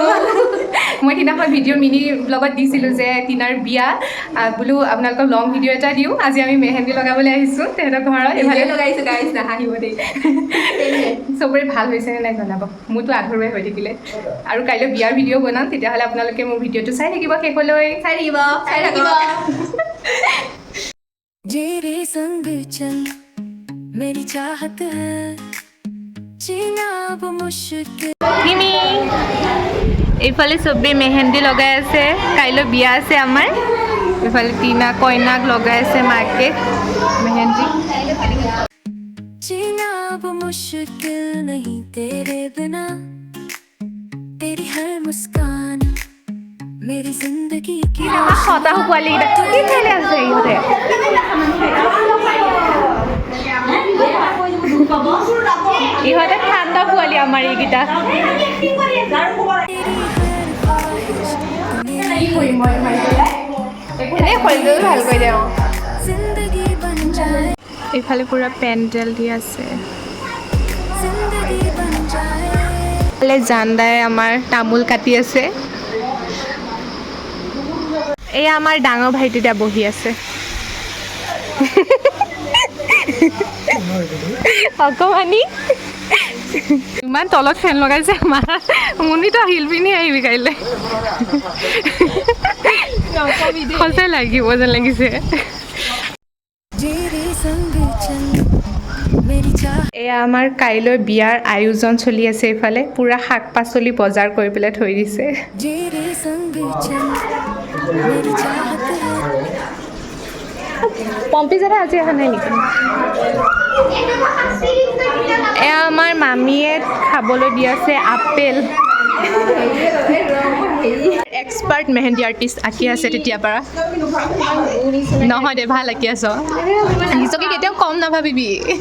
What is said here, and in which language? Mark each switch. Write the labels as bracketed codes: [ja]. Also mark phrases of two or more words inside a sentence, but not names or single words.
[as] মই সিদিনাখন [en] video mini blogত [as] দিছিলোঁ যে টিনাৰ বিয়া বোলো আপোনালোকক [en] long video' [as] এটা দিওঁ। আজি আমি মেহেন্দি লগাবলৈ আহিছোঁ তেহেঁতৰ ঘৰত। এইফালে লগাইছোঁ গাইছ নাহাঁহিব দেই। চবৰে ভাল হৈছেনে নাই জনাব। মোৰতো আধৰুৱাই হৈ থাকিলে। আৰু কাইলৈ বিয়াৰ ভিডিঅ' বনাম, তেতিয়াহ'লে আপোনালোকে মোৰ ভিডিঅ'টো চাই থাকিব শেষলৈ। চাই থাকিব। [hi] तेरे संग चल मेरी चाहत है जीना अब मुश्किल [as] মিমি এইফালে চবেই মেহেন্দি লগাই আছে, কাইলৈ বিয়া আছে আমাৰ। এইফালে টিনা কইনাক লগাই আছে মাকে মেহেন্দি। [hi] जीना अब मुश्किल नहीं तेरे बिना तेरी हर मुस्कान मेरी जिंदगी की [as] শতাহু পোৱালীকেইটা কি খেলি আছে ইহঁতে? ইহঁতে ঠাণ্ডা পোৱালি আমাৰ এইকেইটা। এনেই শৰীৰটো ভাল কৰি দে। [hi] जिंदगी बन जाए [as] এইফালে পুৰা পেণ্ডেল দি আছে। [hi] जिंदगी बन जाए [as] এইফালে জানদাই আমাৰ তামোল কাটি আছে। এয়া আমাৰ ডাঙৰ ভাইটিটা বহি আছে। অকমানি ইমান তলত ফেন লগাইছে আমাৰ। মুনিতো হিল পিন্ধি আহিবি কাইলৈ। সঁচাই লাগিব যেন লাগিছে। [hi] तेरे संग चल मेरी चाहत [as] এয়া আমাৰ কাইলৈ বিয়াৰ আয়োজন চলি আছে। এইফালে পুৰা শাক পাচলি বজাৰ কৰি পেলাই থৈ দিছে। [hi] तेरे संग चल मेरी चाहत है [as] পম্পী জাদা আজি অহা নাই নেকি? এয়া আমাৰ মামীয়ে খাবলৈ দি আছে আপেল। [en] expert mehendi artist [as] আঁকি আছে তেতিয়াৰ পৰা। নহয় দে, ভাল আঁকি আছ। নিজকে কেতিয়াও কম নাভাবিবি।